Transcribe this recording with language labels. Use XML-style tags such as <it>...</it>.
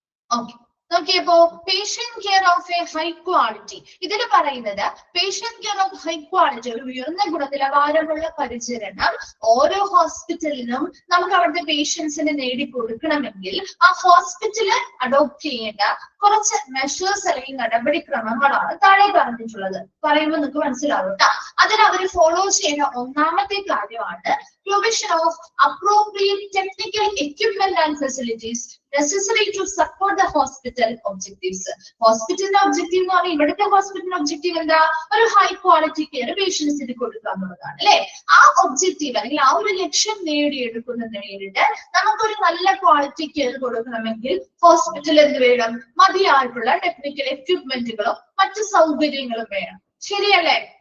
<ml>Okay, നോക്കിയപ്പോ patient care of A high quality ഇതിൽ പറയുന്നത് patient care of high quality, ഒരു ഉയർന്ന ഗുണനിലവാരമുള്ള പരിചരണം ഓരോ ഹോസ്പിറ്റലിനും നമുക്ക് അവിടുത്തെ പേഷ്യൻസിന് നേടിക്കൊടുക്കണമെങ്കിൽ ആ ഹോസ്പിറ്റല് അഡോപ്റ്റ് ചെയ്യേണ്ട കുറച്ച് മെഷേഴ്സ് അല്ലെങ്കിൽ നടപടിക്രമങ്ങളാണ് താഴെ പറഞ്ഞിട്ടുള്ളത്. പറയുമ്പോൾ നിങ്ങൾക്ക് മനസ്സിലാവും കേട്ടോ. അതിൽ അവർ ഫോളോ ചെയ്യുന്ന ഒന്നാമത്തെ കാര്യമാണ്</ml> <en>provision of appropriate technical equipment and facilities necessary to support the hospital objectives.</en> <ml>ഹോസ്പിറ്റലിന്റെ ഒബ്ജക്റ്റീവ് എന്ന് പറഞ്ഞാൽ ഇവിടുത്തെ ഹോസ്പിറ്റലിന്റെ ഒബ്ജക്റ്റീവ് എന്താ? ഒരു ഹൈ ക്വാളിറ്റി കെയർ പേഷ്യൻസിന് കൊടുക്കുക എന്നുള്ളതാണ് അല്ലെ. ആ ഒബ്ജക്റ്റീവ് അല്ലെങ്കിൽ ആ ഒരു ലക്ഷ്യം നേടിയെടുക്കുന്നതിന് വേണ്ടിയിട്ട് നമുക്കൊരു നല്ല ക്വാളിറ്റി കെയർ കൊടുക്കണമെങ്കിൽ ഹോസ്പിറ്റൽ എന്ത് വേണം? മതിയായിട്ടുള്ള ടെക്നിക്കൽ എക്വിപ്മെന്റുകളും മറ്റു സൗകര്യങ്ങളും വേണം. ശരിയല്ലേ?</ml>